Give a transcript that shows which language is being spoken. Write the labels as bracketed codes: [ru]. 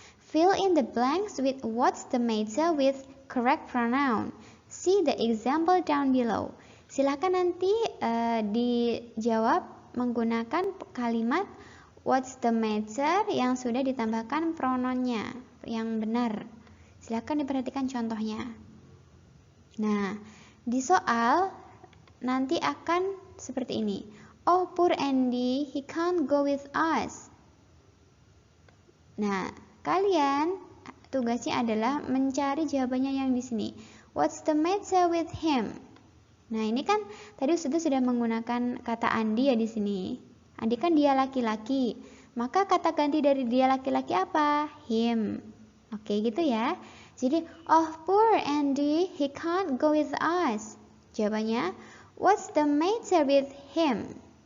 [en] Fill in the blanks with what's the matter with correct pronoun. See the example down below. [id] Silakan nanti dijawab menggunakan kalimat [en] what's the matter [id] yang sudah ditambahkan pronounnya yang benar. Silakan diperhatikan contohnya. Nah, di soal nanti akan seperti ini. [en] Oh, poor Andy, he can't go with us. [id] Nah, kalian tugasnya adalah mencari jawabannya yang di sini. [en] What's the matter with him? [id] Nah, ini kan tadi sudah menggunakan kata Andi ya di sini. Andi kan dia laki-laki. Maka kata ganti dari dia laki-laki apa? Him. Oke, gitu ya. [en] Jadi, oh, poor Andy, he can't go with us. [id] Jawabannya, [en] what's the matter with him?